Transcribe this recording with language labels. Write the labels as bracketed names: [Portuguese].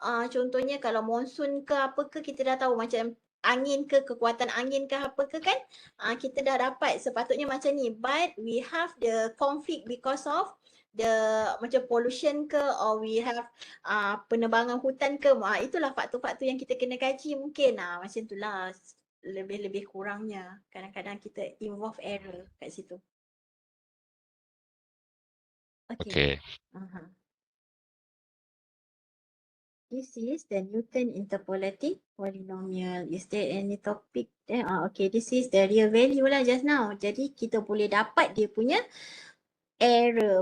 [Malay] Contohnya kalau monsun ke apa ke kita dah tahu, macam angin ke, kekuatan angin ke apa ke kan, kita dah dapat sepatutnya macam ni. [English] But we have the conflict because of the macam pollution ke, or we have [Malay] penebangan hutan ke. Itulah faktor-faktor yang kita kena kaji mungkin. Macam itulah lebih-lebih kurangnya. Kadang-kadang kita involve error kat situ. Okay. [English] This is the Newton interpolating polynomial. Is there any topic there? Okay, this is the real value lah just now. [Malay] Jadi kita boleh dapat dia punya error.